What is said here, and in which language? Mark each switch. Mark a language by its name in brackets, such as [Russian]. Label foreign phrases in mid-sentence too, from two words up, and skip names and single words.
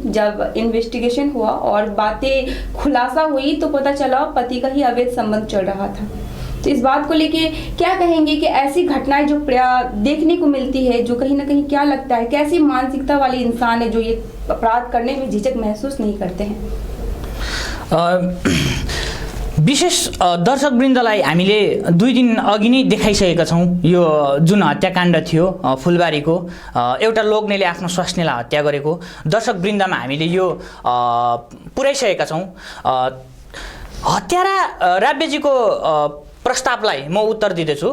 [Hindi] जब इन्वेस्टिगेशन हुआ और बातें खुलासा हुई तो पता चला पति का ही अवैध संबंध चल रहा था। तो इस बात को लेके क्या कहेंगे कि ऐसी घटनाएं जो देखने को मिलती है, जो कहीं ना कहीं क्या लगता है कैसी मानसिकता वाले इंसान है जो ये अपराध करने में झिझक महसूस नहीं करते हैं? [Nepali] विशेष दर्शकवृन्दलाई हामीले 2 दिन अघि नै देखाइसकेका छौँ। यो जुन हत्याकाण्ड थियो फुलबारीको, एउटा लोग्नेले आफ्नो स्वास्नीलाई हत्या गरेको दर्शकवृन्दमा हामीले यो पुर्याइसकेका छौँ। हत्यारा राव्यजीको प्रस्तावलाई म उत्तर दिँदैछु।